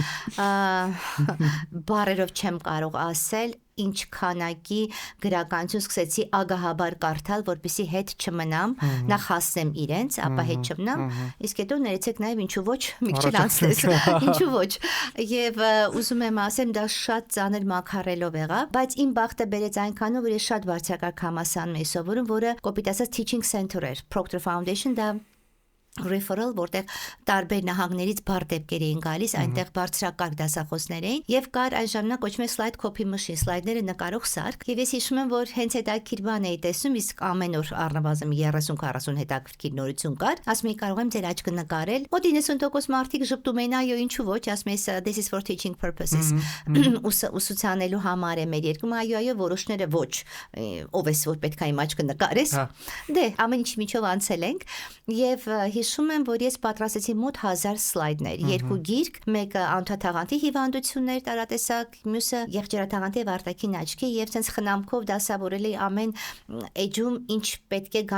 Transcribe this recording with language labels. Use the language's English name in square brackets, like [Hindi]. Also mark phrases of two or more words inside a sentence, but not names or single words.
[Armenian] բառերով չեմ կարող ասել ինչ քանակի գրականություն սկսեցի ագահաբար կարդալ, որպեսզի հետ չմնամ, նախ հասնեմ իրենց, ապա հետ չմնամ, իսկ հետո ներեցեք նաև ինչու ոչ մի քիչ անցնես, ինչու ոչ։ Եվ ուզում եմ ասեմ, դա շատ ծանր մաքարելով եղավ, բայց իմ բախտը բերեց այնքանով, որ ես շատ բարձրակարգ համալսարանում էի սովորում, որը կոպիտ ասած [English] teaching center [Armenian] էր, Proctor Foundation, դա referral, որտեղ տարբեր նահանգներից բար դեպքեր էին գալիս, այնտեղ բարձրակարգ դասախոսներ էին եւ կար այն ժամանակ կոչվում էր [English] slide copy machine, [Armenian] սլայդները նկարող սարք եւ ես հիշում եմ, որ հենց հետաքրքիր բան էի տեսնում, իսկ ամեն օր առնվազն 30-40 հետաքրքիր նորություն կար, ասում էի կարող եմ ձեր աչքը նկարել, մոտ 90% մարդիկ ժպտում էին, այո, ինչու ոչ, ասում էի [English] this is for teaching purposes, [Armenian] ուսուցանելու համար է մեր երկում, այո, որոշները ոչ, ով էս որ պետք է իմ աչքը նկարես, դե ամեն ինչ միջով անցել ենք եւ հիշում եմ, որ ես պատրաստեցի մոտ 1000 սլայդներ, երկու գիրք, մեկը անդադաղանթի հիվանդություններ տարատեսակ, մյուսը եղջերաթաղանթի եւ արտաքին աչքի եւ ցենց խնամքով դասավորել էի ամեն էջում ինչ պետք է